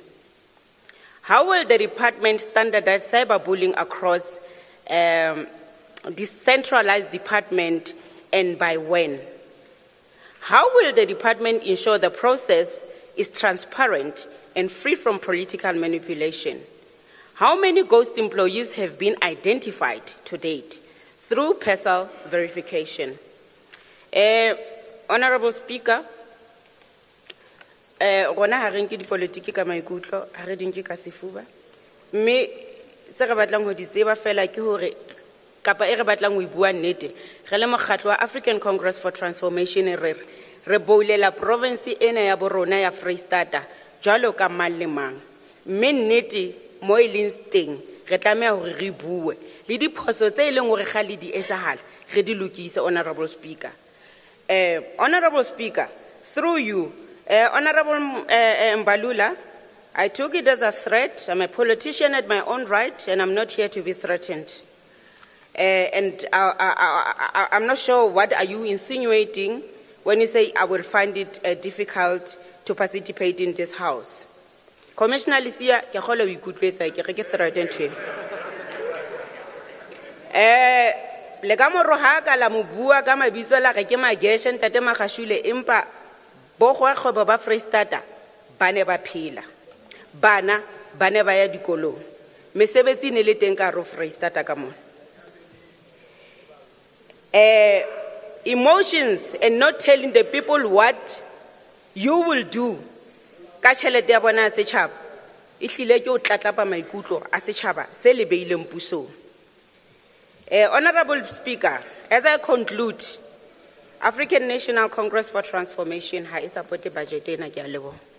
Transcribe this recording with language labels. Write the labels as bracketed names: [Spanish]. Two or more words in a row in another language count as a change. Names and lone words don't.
[English] How will the department standardize cyberbullying across decentralized department, and by when? How will the department ensure the process is transparent and free from political manipulation? How many ghost employees have been identified to date through personal verification? Honourable Speaker, [Southern Sotho] rona ha re nke dipolitiki ka maikutlo, ha re di nke ka sefuba, mme tse re batlang ho di tseba fela ke hore kapa e re batlang ho bua nnete, re le mokgatlo wa African Congress for Transformation re boulela province ena ya borona ya Freistata jwalo ka mang le mang, mme nnete mo e leng teng re tlameha hore re bue le diphoso tse e leng hore ga le di etsahala re di lokise. [English] Honourable Speaker, Honourable Speaker, through you, Honourable Mbalula, I took it as a threat. I'm a politician at my own right, and I'm not here to be threatened. And I'm not sure what are you insinuating when you say I will find it difficult to participate in this house. [Southern Sotho] Commissioner Lisia, ke khole o ikutlwetsa ke re ke [English] threatened to him. [Southern Sotho] Le ka moroha ka la mo bua ka mabitso la re ke Mageshe Ntate Magashule, empa bo kgwebo ba Freistata ba ne ba phela, bana ba ne ba ya dikolong. Mesebetsi ne le teng ka hare ho Foreisetata ka mona. [English] Emotions and not telling the people what you will do [Southern Sotho] ka tjhelete ya bona ya setjhaba e hlile ke o tlatlapa maikutlo a setjhaba se le beileng pusong. [English] Honorable Speaker, as I conclude, African National Congress for Transformation [Southern Sotho] ha e support budget ena, ke a leboha.